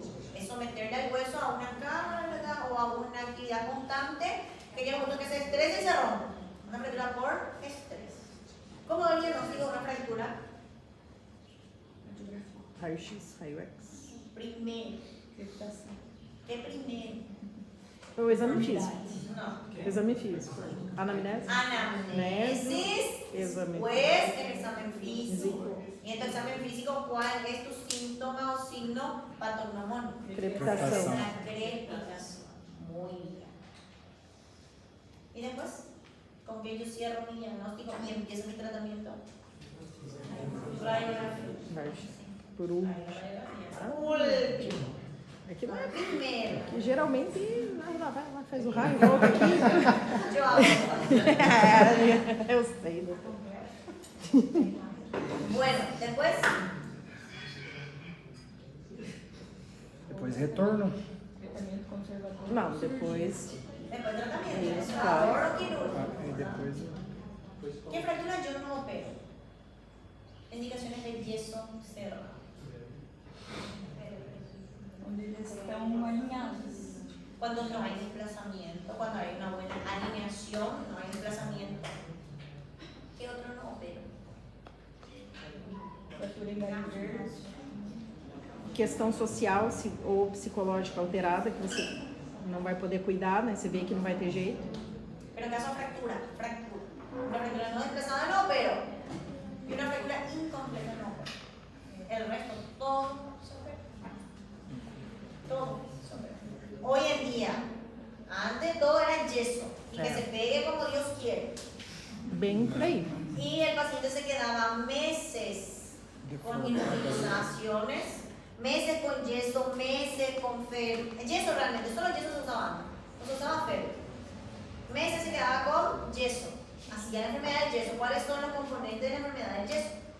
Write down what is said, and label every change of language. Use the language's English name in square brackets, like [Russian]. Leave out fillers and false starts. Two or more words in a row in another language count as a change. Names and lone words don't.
[Spanish] Es someterle al hueso a una carga o a una actividad constante que llega a un punto que se estresa y se rompe. Una fractura por estrés. ¿Cómo doy el diagnóstico de una fractura? [Portuguese] Raio-X, raio-X. [Spanish] Primero. ¿Qué primero? [Portuguese] O exame físico. [Spanish] No. [Portuguese] Exame físico. Anamnese. [Spanish] Anamnesis, [Portuguese] Exame. [Spanish] después el examen físico. Y en tu examen físico, ¿cuál es tu síntoma o signo patognomónico? [Portuguese] Crepitação. [Spanish] La crepitación. Muy bien. Y después, con que yo cierro mi diagnóstico y empiezo mi tratamiento. Radiografía. Por último. Último. [Portuguese] Aqui não é. [Spanish] Primero. [Portuguese] Que geralmente ela vai lá, faz o raio e volta aqui. [Spanish] Yo hago. [Portuguese] Eu sei, doutor. [Spanish] Bueno, después. [Portuguese] Depois retorno. Tratamento conservador. Não, depois. [Spanish] Después tratamiento. [Portuguese] Isso, [Spanish] Conservador o quirúrgico. [Portuguese] E depois. [Spanish] ¿Qué fractura yo no opero? Indicaciones de yeso cerrado. [Portuguese] Onde eles estão alinhados. [Spanish] Cuando no hay desplazamiento, cuando hay una buena alineación, no hay desplazamiento. ¿Qué otro no opero? [Portuguese] Fratura em galho verde. Questão social ou psicológica alterada, que você não vai poder cuidar, né? Você vê que não vai ter jeito. [Spanish] Pero caso fractura. Una fractura no desplazada no opero. Y una fractura incompleta no opero. El resto, todo se opera. Todo se opera. Hoy en día, antes todo era yeso y que se pegue como Dios quiere. [Portuguese] Bem por aí. [Spanish] Y el paciente se quedaba meses con inmovilizaciones, meses con yeso, meses con fer. Yeso realmente, solo yeso se usaba antes, no se usaba fer. Meses se quedaba con yeso. Así ya la enfermedad del yeso. ¿Cuáles son los componentes de la enfermedad del yeso?